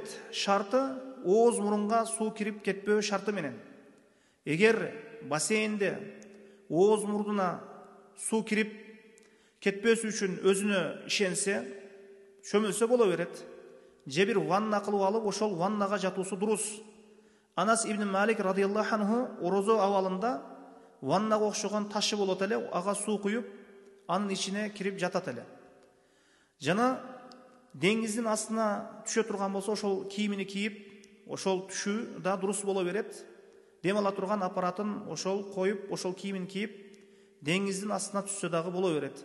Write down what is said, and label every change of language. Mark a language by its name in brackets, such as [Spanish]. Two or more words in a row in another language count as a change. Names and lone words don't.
[Kyrgyz] Шарты ооз мурунга суу кирип кетпөө шарты менен. Эгер бассейнде ооз мурдуна суу кирип кетпөөсү үчүн өзүнө ишенсе, чөмүлсө боло берет. Же бир ванна кылып алып, ошол ваннага жатуусу дурус. Анас ибн Малик [Arabic] رضي الله عنه [Kyrgyz] орозо абалында ваннага окшогон ташы болот эле, ага суу куюп, анын ичине кирип жатат эле. Жана деңиздин астына түшө турган болсо, ошол кийимини кийип, ошол түшүү да дурус боло берет. Дем ала турган аппаратын ошол коюп, ошол кийимин кийип, деңиздин астына түшсө дагы боло берет.